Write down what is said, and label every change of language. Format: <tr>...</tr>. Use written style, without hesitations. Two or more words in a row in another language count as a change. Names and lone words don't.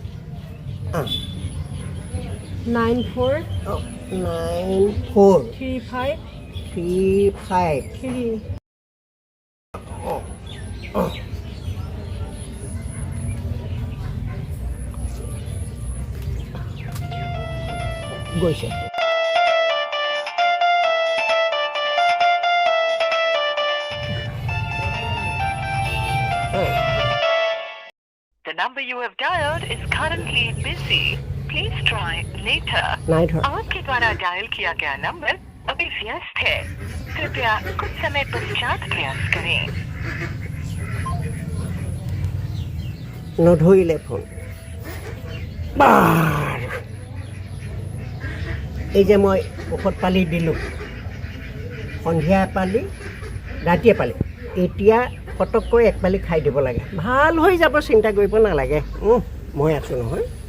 <as>943535 3 গৈছে</as> <en>The number you have dialed is currently busy. Please try later.</en> <as>নাই ধৰা</as> <hi>आपके द्वारा डायल किया गया नंबर अभी व्यस्त है। कृपया कुछ समय पश्चात प्रयास करें।</hi> <as>নধৰিলে ফোন বাৰু এই যে মই ঔষধ পালি দিলোঁ সন্ধিয়া পালি ৰাতিয়ে পালি এতিয়া পটককৈ এক পালি খাই দিব লাগে ভাল হৈ যাব চিন্তা কৰিব নালাগে মই আছোঁ নহয়</as>